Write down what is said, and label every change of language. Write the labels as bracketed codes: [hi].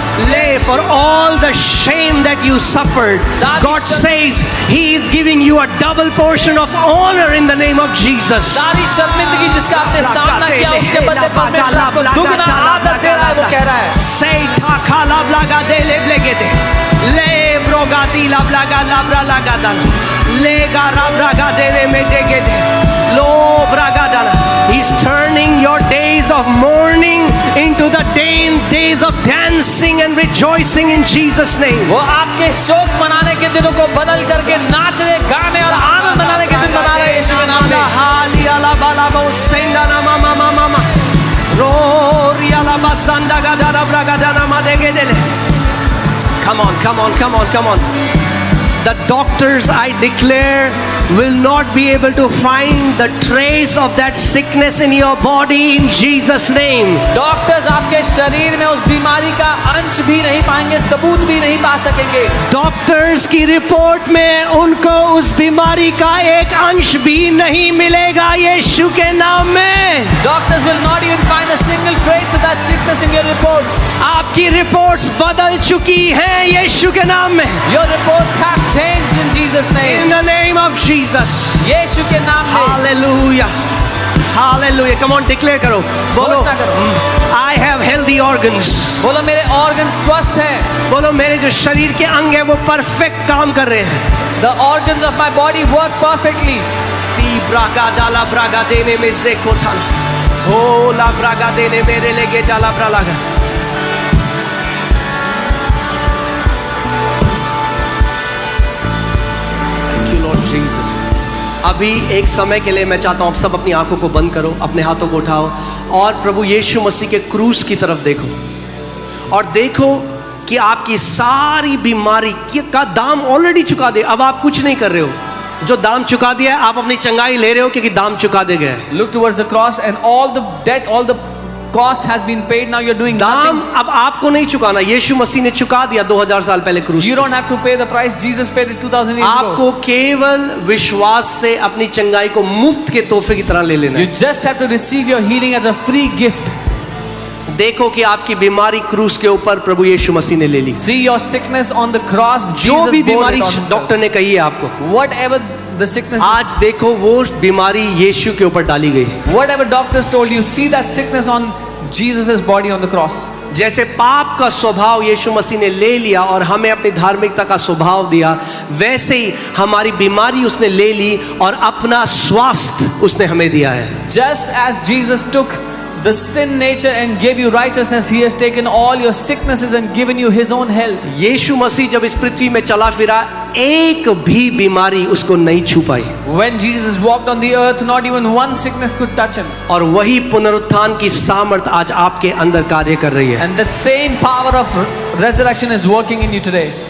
[en] Lay for all the shame that you suffered. God says He is giving you a double portion of honor in the name of Jesus. [hi] सारी शर्मिंदगी जिसका आपने सामना किया उसके बदले परमेश्वर आपको दुगना आदर दे रहा है, वो कह रहा है। Say takala blaga de leblegede. Le brogadi la blaga labra lagada. Le garabraga de medegede. Lo bragadala. [en] He's turning your days of mourning into the days of dancing and rejoicing in Jesus' name. [hi] वो आपके शोक मनाने के दिनों को बदल करके नाचने, गाने और आनंद मनाने के दिन बना रहे हैं यीशु के नाम में। हाली अला बाला बो सेंदा ना मामा मामा मामा रोरी अला बसंदा Godara ब्रागादाना मादेगेदले. [en] Come on, come on, come on, come on. The doctors, I declare, will not be able to find the trace of that sickness in your body in Jesus' name. [hi] Doctors आपके शरीर में उस बीमारी का अंश भी नहीं पाएंगे, सबूत भी नहीं पा सकेंगे। डॉक्टर्स की रिपोर्ट में उनको उस बीमारी का एक अंश भी नहीं मिलेगा यीशु के नाम में। [en] Doctors will not even find a single trace of that sickness in your reports. [hi] आपकी रिपोर्ट्स बदल चुकी हैं यीशु के नाम में। [en] Your reports have changed in Jesus' name. In the name of Jesus. [hi] यीशु के नाम में। [en] Hallelujah. Hallelujah. Come on, declare [hi] करो। बोलो। घोषणा करो। [en] I have healthy organs. [hi] बोलो मेरे organs स्वस्थ हैं। बोलो मेरे जो शरीर के अंग हैं वो परफेक्ट काम कर रहे हैं। [en] The organs of my body work perfectly. ती ब्रागा डाला ब्रागा देने में से कोठा हो ला ब्रागा देने मेरे लेगे डाला ब्रागा। Jesus. [hi] अभी एक समय के लिए मैं चाहता हूं आप सब अपनी आंखों को बंद करो, अपने हाथों को उठाओ और प्रभु यीशु मसीह के क्रूस की तरफ देखो और देखो कि आपकी सारी बीमारी का दाम ऑलरेडी चुका दे। अब आप कुछ नहीं कर रहे हो, जो दाम चुका दिया है आप अपनी चंगाई ले रहे हो क्योंकि दाम चुका दे गए। [en] Look towards the cross and all the debt, all the cost has been paid. Now you're doing [hi] दाम [en] nothing. [hi] अब आपको नहीं चुकाना, यीशु मसीह ने चुका दिया 2000 साल पहले क्रूस। [en] You don't have to pay the price. Jesus paid it 2000 years ago. [hi] आपको केवल विश्वास से अपनी चंगाई को मुफ्त के तोहफे की तरह ले लेना है। [en] You just have to receive your healing as a free gift. [hi] देखो कि आपकी बीमारी क्रूस के ऊपर प्रभु यीशु मसीह ने ले ली। [en] See your sickness on the cross. [hi] जो [en] Jesus [hi] भी [en] bore [hi] बीमारी [en] it on himself. [hi] डॉक्टर ने कही है आपको, [en] Whatever the sickness, [hi] आज देखो वो बीमारी यीशु के ऊपर डाली गई है। [en] whatever doctors told you, see that sickness on Jesus' body on the cross. [hi] जैसे पाप का स्वभाव यीशु मसीह ने ले लिया और हमें अपनी धार्मिकता का स्वभाव दिया, वैसे ही हमारी बीमारी उसने ले ली और अपना स्वास्थ्य उसने हमें दिया है। [en] Just as Jesus took the sin nature and gave you righteousness. He has taken all your sicknesses and given you His own health. [hi] यीशु मसीह जब इस पृथ्वी में चला फिरा, एक भी बीमारी उसको नहीं छू पाई। [en] When Jesus walked on the earth, not even one sickness could touch Him. [hi] और वही पुनरुत्थान की सामर्थ आज आपके अंदर कार्य कर रही है। [en] And that same power of resurrection is working in you today.